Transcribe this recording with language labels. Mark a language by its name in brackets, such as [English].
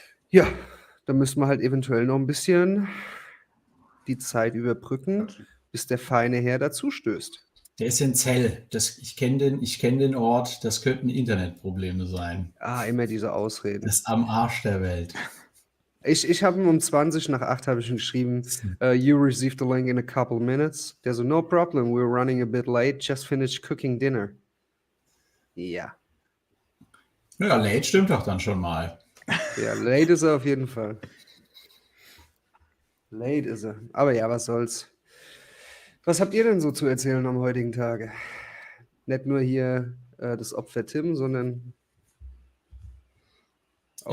[German] Ja, da müssen wir halt eventuell noch ein bisschen die Zeit überbrücken, bis der feine Herr dazu stößt. Der ist in Zell. Ich kenne den Ort. Das könnten Internetprobleme sein. Immer diese Ausreden. Das ist am Arsch der Welt. Ich habe ihm um 20 nach 8 habe ich ihm geschrieben, [English] you received the link in a couple minutes. [German] Der so, [English] no problem, we're running a bit late, just finished cooking dinner. [German] Ja. Ja, late stimmt doch dann schon mal. Ja, late ist er auf jeden Fall. Late ist er. Aber ja, was soll's. Was habt ihr denn so zu erzählen am heutigen Tage? Nicht nur hier das Opfer Tim, sondern auch